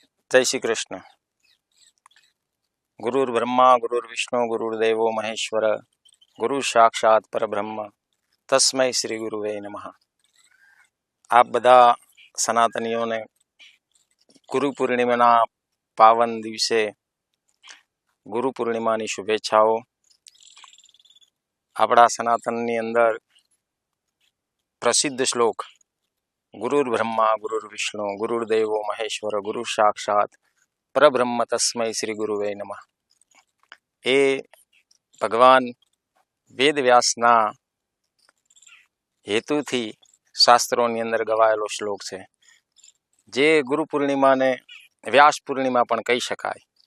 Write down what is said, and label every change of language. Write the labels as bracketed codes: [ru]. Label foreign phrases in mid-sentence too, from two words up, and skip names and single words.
[hi] जय श्री कृष्ण। [sa] गुरुर्ब्रह्मा गुरुर्विष्णु गुरुर्देवो महेश्वर गुरु साक्षात परब्रह्म तस्मै श्री गुरुवे नमः। [gu] आप બધા સનાતનીઓને ગુરુ પૂર્ણિમાના પાવન દિવસે ગુરુ પૂર્ણિમાની શુભેચ્છાઓ। આપણા સનાતનની અંદર પ્રસિદ્ધ શ્લોક [sa] ગુરુર્બ્રહ્મા ગુરુર્વિષ્ણુ ગુરુર્દેવો મહેશ્વર ગુરુ સાક્ષાત પરબ્રહ્મ તસ્મૈ શ્રી ગુરુવે નમઃ [gu] એ ભગવાન વેદવ્યાસના હેતુથી શાસ્ત્રોની અંદર ગવાયેલો શ્લોક છે, જે ગુરુ પૂર્ણિમાને વ્યાસ પૂર્ણિમા પણ કહી શકાય।